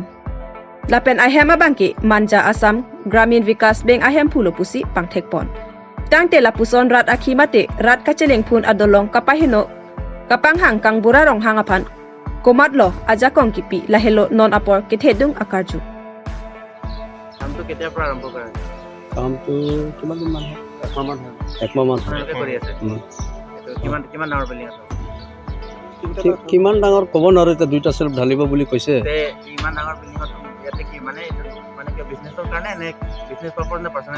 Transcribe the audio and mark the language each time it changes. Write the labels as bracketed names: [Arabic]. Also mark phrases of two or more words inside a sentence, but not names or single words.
[Karbi] Lapen ahem abangki manja Asam Gramin Vikas Bank ahem pulo pusi pang thekpon. Tangte lapuson rat akhimate rat kaceleng phun adolong kapahino kapang hang kang bura rong hang aphan komatlo ajakong kipi lahelo non apor kithedung akarju. [Assamese] কামটো কেতিয়া পৰা আৰম্ভ কৰা কামটো কিমান দিন মান একমাহ মান কৰি আছে কিমান কিমান ডাঙৰ বিল্ডিং আছে কিমান ডাঙৰ ক'ব নোৱাৰো এতিয়া দুইটা চেল্ফ ঢালিব বুলি কৈছে ইমান ডাঙৰ বিল্ডিঙত ইয়াতে কি মানে কি বিজনেছৰ কাৰণে নে [English] business purpose [Assamese] নে পাৰ্চনেল